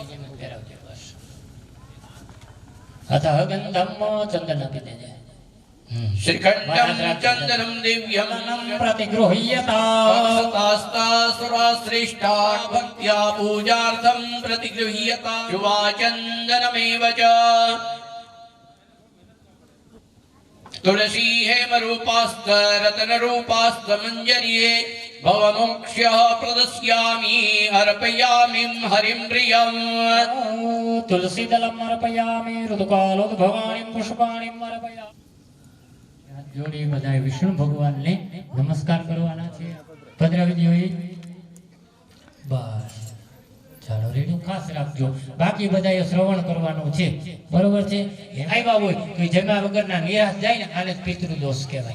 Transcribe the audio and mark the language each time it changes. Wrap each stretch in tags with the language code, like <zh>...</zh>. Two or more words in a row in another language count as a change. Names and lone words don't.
<gu>અથ ગંધમ ચંદન આપી દેજે.</gu> <sa>श्रीखंडम चंदनम दिव्यम પ્રતિગૃહ્યતા. अक्षतास्तासुरा श्रेष्ठा भक्त्या पूजार्थम प्रतिगृह्यता. शुभाचंदनमेव च तुलसी हेम रूपास्त रतन रूपास्त मंजर्ये भवमोक्ष्य प्रदस्यामि अर्पयामि हरिं प्रियम्. तुलसी दलम अर्पयामि ऋतुकालोद्भवानि पुष्पाणि अर्पयामि.</sa> <gu>હાથ જોડી બધાએ વિષ્ણુ ભગવાનને નમસ્કાર કરવાના છે. પધરાવી જોઈએ. બસ ચાલો રેડી ખાસ રાખજો. બાકી બધાએ શ્રવણ કરવાનું છે, બરોબર છે. આવ્યા હોય તો જમ્યા વગરના નિરાશ જાય ને, આને પિતૃદોષ કહેવાય.</gu>